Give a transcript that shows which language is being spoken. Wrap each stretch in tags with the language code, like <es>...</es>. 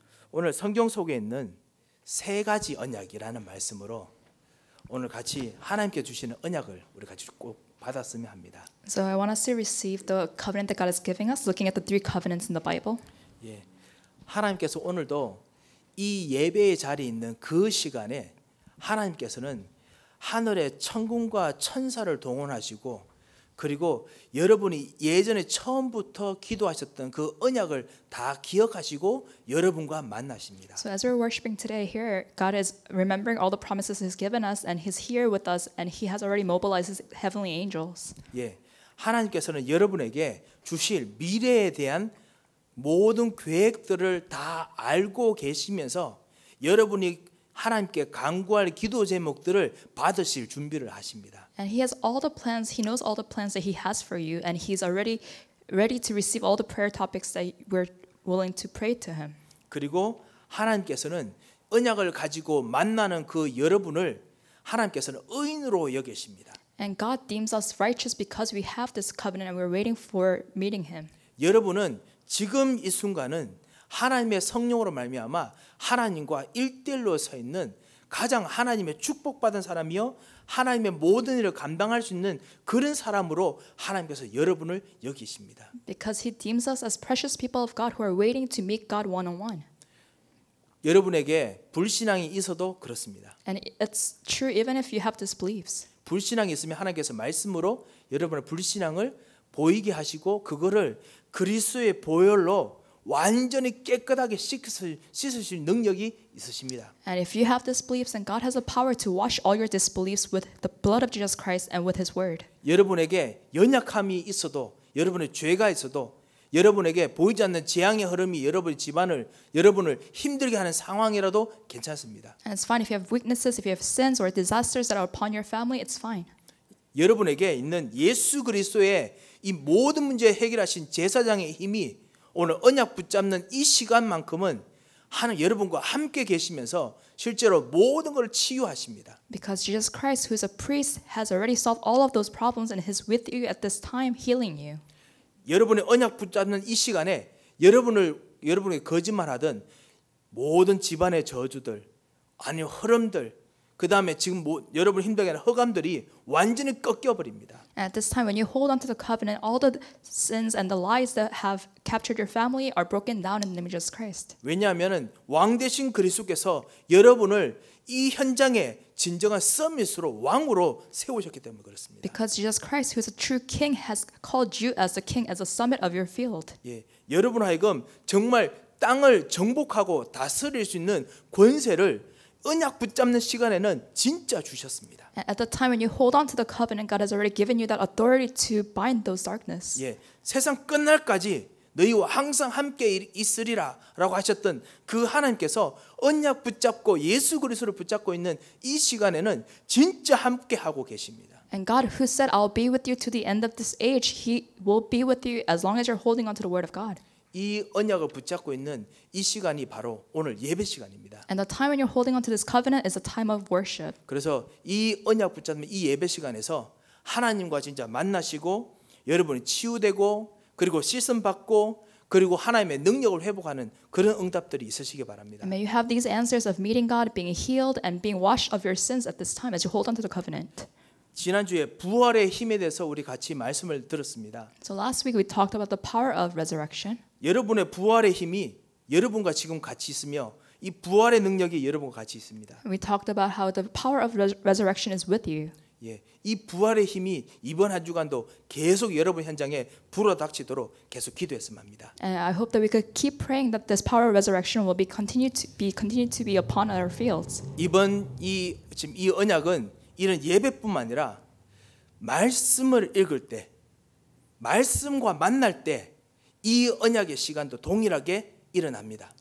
<ko>오늘 성경 속에 있는 세 가지 언약이라는 말씀으로 오늘 같이 하나님께 주시는 언약을 우리 같이 꼭 받았으면 합니다.</ko> <en>So I want us to receive the covenant that God is giving us, looking at the three covenants in the Bible.</en> <ko>예, 하나님께서 오늘도 이 예배의 자리에 있는 그 시간에 하나님께서는 하늘의 천군과 천사를 동원하시고 그리고 여러분이 예전에 처음부터 기도하셨던 그 언약을 다 기억하시고 여러분과 만나십니다.</ko> <en>So as we're worshiping today here, God is remembering all the promises He's given us, and He's here with us, and He has already mobilized His heavenly angels.</en> <ko>예, 하나님께서는 여러분에게 주실 미래에 대한 모든 계획들을 다 알고 계시면서 여러분이 하나님께 간구할 기도 제목들을 받으실 준비를 하십니다.</ko> <en>And He has all the plans. He knows all the plans that He has for you, and He's already ready to receive all the prayer topics that we're willing to pray to Him.</en> <ko>그리고 하나님께서는 언약을 가지고 만나는 그 여러분을 하나님께서는 의인으로 여기십니다.</ko> <en>And God deems us righteous because we have this covenant and we're waiting for meeting Him.</en> <ko>여러분은 지금 이 순간은 하나님의 성령으로 말미암아 하나님과 1대1로 서 있는 가장 하나님의 축복받은 사람이요 하나님의 모든 일을 감당할 수 있는 그런 사람으로 하나님께서 여러분을 여기십니다.</ko> <en>Because He deems us as precious people of God who are waiting to meet God one-on-one.</en> <ko>여러분에게 불신앙이 있어도 그렇습니다.</ko> <en>And it's true even if you have disbeliefs.</en> <ko>불신앙이 있으면 하나님께서 말씀으로 여러분의 불신앙을 보이게 하시고 그거를 그리스도의 보혈로 완전히 깨끗하게 씻으실 능력이 있으십니다.</ko> <en>And if you have disbeliefs, then God has the power to wash all your disbeliefs with the blood of Jesus Christ and with His word.</en> <ko>여러분에게 연약함이 있어도 여러분의 죄가 있어도 여러분에게 보이지 않는 재앙의 흐름이 여러분의 집안을 여러분을 힘들게 하는 상황이라도 괜찮습니다.</ko> <en>And it's fine if you have weaknesses, if you have sins or disasters that are upon your family, it's fine.</en> <ko>여러분에게 있는 예수 그리스도의 이 모든 문제 해결하신 제사장의 힘이 오늘 언약 붙잡는 이 시간만큼은 하나님 여러분과 함께 계시면서 실제로 모든 걸 치유하십니다.</ko> <en>Because Jesus Christ, who is a priest, has already solved all of those problems and is with you at this time, healing you.</en> <ko>여러분의 언약 붙잡는 이 시간에 여러분이 거짓말하던 모든 집안의 저주들 아니면 흐름들 그 다음에 지금 여러분 힘들게 하는 허감들이 완전히 꺾여 버립니다.</ko> <en>And at this time, when you hold on to the covenant, all the sins and the lies that have captured your family are broken down in the name of Jesus Christ.</en> <ko>왜냐하면은 왕 대신 그리스도께서 여러분을 이 현장에 진정한 서밋으로 왕으로 세우셨기 때문에 그렇습니다.</ko> <en>Because Jesus Christ, who is a true king, has called you as the king, as the summit of your field.</en> <ko>예, 여러분 하여금 정말 땅을 정복하고 다스릴 수 있는 권세를 언약 붙잡는 시간에는 진짜 주셨습니다.</ko> <en>At the time when you hold on to the covenant, God has already given you that authority to bind those darkness.</en> <ko>예, 세상 끝날까지 너희와 항상 함께 있으리라라고 하셨던 그 하나님께서 언약 붙잡고 예수 그리스도를 붙잡고 있는 이 시간에는 진짜 함께 하고 계십니다.</ko> <en>And God, who said, "I'll be with you to the end of this age," He will be with you as long as you're holding on to the word of God.</en> <ko>이 언약을 붙잡고 있는 이 시간이 바로 오늘 예배 시간입니다.</ko> <en>And the time when you're holding on to this covenant is a time of worship.</en> <ko>그래서 이 언약 붙잡는 이 예배 시간에서 하나님과 진짜 만나시고 여러분이 치유되고 그리고 씻음 받고 그리고 하나님의 능력을 회복하는 그런 응답들이 있으시기 바랍니다.</ko> <en>And may you have these answers of meeting God, being healed, and being washed of your sins at this time as you hold on to the covenant.</en> <ko>지난주에 부활의 힘에 대해서 우리 같이 말씀을 들었습니다.</ko> <en>So last week we talked about the power of resurrection.</en> <ko>여러분의 부활의 힘이 여러분과 지금 같이 있으며 이 부활의 능력이 여러분과 같이 있습니다.</ko> <en>We talked about how the power of resurrection is with you.</en> <ko>예, 이 부활의 힘이 이번 한 주간도 계속 여러분 현장에 불어닥치도록 계속 기도했으면 합니다.</ko> <en>And I hope that we could keep praying that this power of resurrection will be continued to be upon our fields.</en> <ko>지금 이 언약은 이런 예배뿐만 아니라 말씀을 읽을 때, 말씀과 만날 때 이 언약의 시간도 동일하게 일어납니다.</ko>